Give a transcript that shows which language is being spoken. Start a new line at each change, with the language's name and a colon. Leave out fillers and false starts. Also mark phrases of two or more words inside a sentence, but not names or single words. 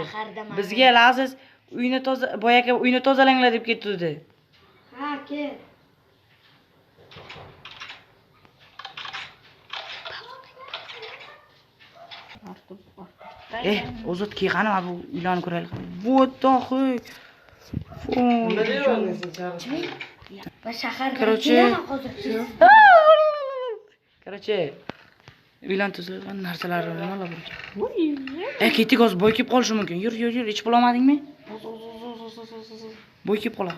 Uzbek: Bizga Laziz boy aka uyni tozalanglar deb ketdi. Ha, kel. Ozod qani bu uylarni ko'raylik.
English: What the heck?
Uzbek: Nima deyapsiz? Va shaharga kelaman hozir. Короче, uylan tuzilgan narsalarni nimalar bor ekan? Ketdik hozir, boy kelib qolishi mumkin. Yur, ichib olamadingmi? Boy kelib qolamiz.